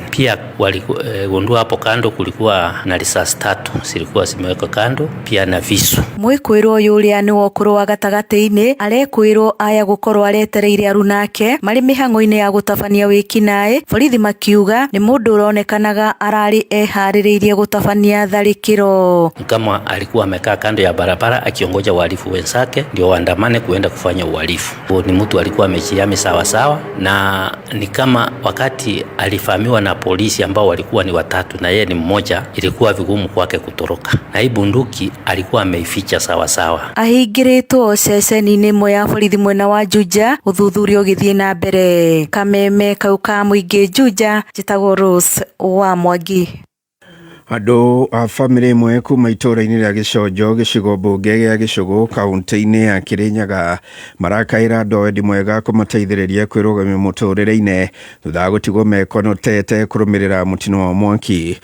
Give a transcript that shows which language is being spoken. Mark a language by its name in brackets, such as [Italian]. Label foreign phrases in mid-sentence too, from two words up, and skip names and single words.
[Swahili] Pia waligundua hapo kando kulikuwa na risasi 3 zilikuwa zimewekwa kando, pia na visu. [Kikuyu] Mwikoero yuria ni wokuru wa gatagati-ini arekwirwo aya gukorwo aretereire arunake mari mihango-ini ya gutabania wiki nae. Borithi makiuga ni mundu uronekanaga arari ehaririirie gutabania tharikiro, [Swahili] kama alikuwa amekaa kando ya barabara akiongoja wahalifu wenzake ndio waandamane kuenda kufanya uhalifu. Ni mtu alikuwa amejiami sawa sawa, na ni kama wakati alifahamiwa na polisi ambao walikuwa ni 3 na yeye ni mmoja, ilikuwa vigumu kwake kutoroka, na hii bunduki alikuwa ameificha sawa sawa. [Kikuyu] Ahingiritwo ceceni-ini imwe ya borithi mwena wa Juja, uthuthuria ugithie na mbere. Kameme kau ka muingi Juja, njitagwo Rose wa Mwangi. Andu a family imwe kuma itura-ini ria Giconjo gicigo bunge gia Gicugu kaunti-ini ya Kirinyaga marakaira andu wendi mwega kumateithiriria kwirugamia muturire-ini thutha wa gutigwo mekonotete kurumirira mutino wa mwaki.